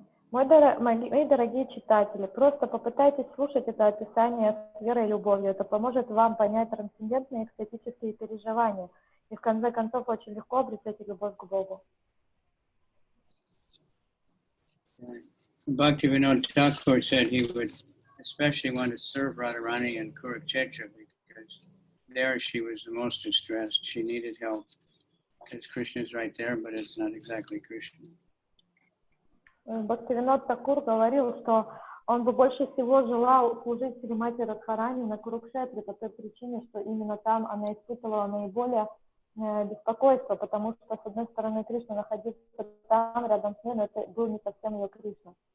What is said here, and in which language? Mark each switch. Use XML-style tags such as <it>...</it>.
<ru>Мои дорогие читатели, просто попытайтесь слушать это описание с верой и любовью. Это поможет вам понять трансцендентные экстатические переживания. И в конце концов очень легко обретете любовь к Богу.</ru> <en>Bhaktivinoda Thakur said he would especially want to serve Radharani in Kurukshetra because there she was the most distressed. She needed help. Because Krishna is right there, but it's not exactly Krishna.</en> <ru>Бхактивинод Такур говорил, что он бы больше всего желал служить Шримати Радхарани на Курукшетре по той причине, что именно там она испытывала наиболее беспокойство, потому что, с одной стороны, Кришна находился там, рядом с ней, но это был не совсем ее Кришна.</ru>